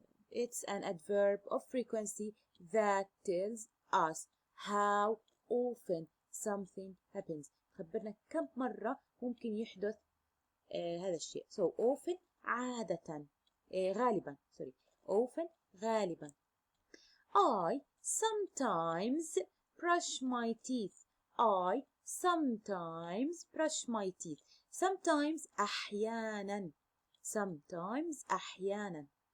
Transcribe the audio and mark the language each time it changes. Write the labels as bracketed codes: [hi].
[en] It's an adverb of frequency that tells us how often something happens. [ar] خبرنا كم مرة ممكن يحدث هذا الشيء. [en] So often [ar] عادة. غالبا. [en] Sorry. Often [ar] غالبا. [en] I sometimes brush my teeth. I sometimes brush my teeth. Sometimes [ar] أحيانا. [en] Sometimes أحيانا.